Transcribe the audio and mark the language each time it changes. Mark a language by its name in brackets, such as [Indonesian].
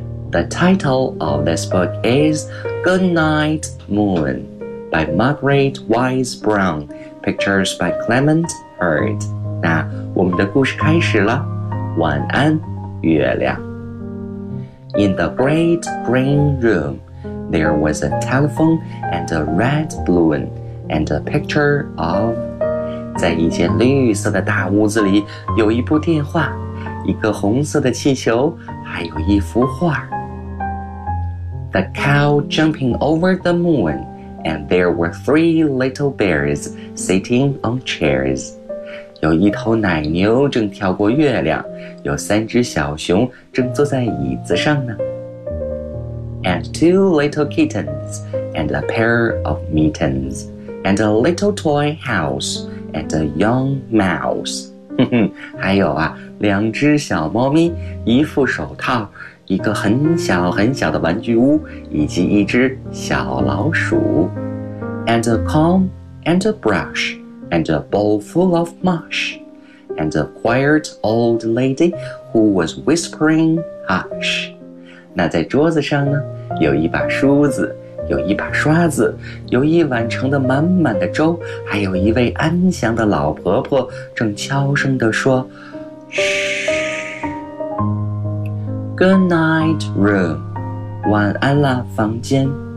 [English] The title of this book is Good Night Moon by Margaret Wise Brown, Pictures by Clement Hurd。 [Chinese] 那我们的故事开始了，晚安月亮。 [English] In the great green room, there was a telephone and a red balloon and a picture of... [Chinese] 在一间绿色的大屋子里有一部电话，一个红色的气球，还有一幅画。 [English] The cow jumping over the moon, and there were three little bears sitting on chairs. [Chinese] 有一头奶牛正跳过月亮，有三只小熊正坐在椅子上呢。 [English] And two little kittens, and a pair of mittens, and a little toy house, and a young mouse. [Chinese] 哼哼，还有啊，两只小猫咪，一副手套，一个很小很小的玩具屋，以及一只小老鼠。 [English] And a comb, and a brush, and a bowl full of mush. And a quiet old lady who was whispering hush. [Chinese] 那在桌子上呢，有一把梳子，有一把刷子，有一碗盛得满满的粥，还有一位安详的老婆婆正悄声地说 Shh. [English] Good night room. [Chinese] 晚安啦，房间。